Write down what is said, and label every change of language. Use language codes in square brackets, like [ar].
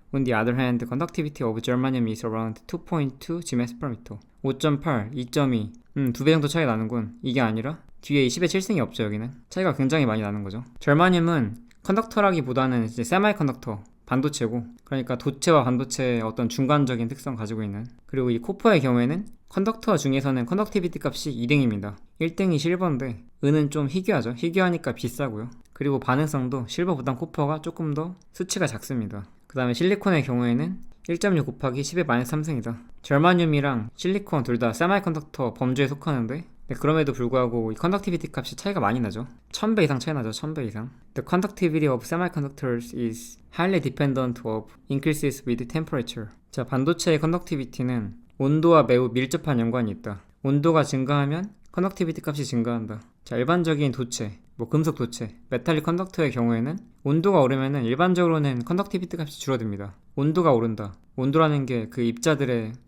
[en] On the other hand, the conductivity of germanium is around 2.2 Gms per meter. [ko] 5.8, 2.2. 2배 정도 차이 나는군. 이게 아니라 뒤에 10의 7승이 없죠. 여기는 차이가 굉장히 많이 나는 거죠. 절마늄은 컨덕터라기보다는 이제 세마이 컨덕터, 반도체고, 그러니까 도체와 반도체의 어떤 중간적인 특성 가지고 있는. 그리고 이 코퍼의 경우에는 컨덕터 중에서는 컨덕티비티 값이 2등입니다. 1등이 실버인데 은은 좀 희귀하죠. 희귀하니까 비싸고요. 그리고 반응성도 실버보단 코퍼가 조금 더 수치가 작습니다. 그 다음에 실리콘의 경우에는 1.6 곱하기 10의 마이너스 3승이다. 절마늄이랑 실리콘 둘 다 세마이컨덕터 범주에 속하는데, 그럼에도 불구하고 이 컨덕티비티 값이 차이가 많이 나죠. 1000배 이상 차이 나죠. 1000배 이상. [en] The conductivity of semiconductors is highly dependent of increases with temperature. [ko] 자, 반도체의 컨덕티비티는 온도와 매우 밀접한 연관이 있다. 온도가 증가하면 컨덕티비티 값이 증가한다. 자, 일반적인 도체, 뭐 금속 도체, 메탈릭 컨덕터의 경우에는 온도가 오르면은 일반적으로는 컨덕티비티 값이 줄어듭니다. 온도가 오른다. 온도라는 게 그 입자들의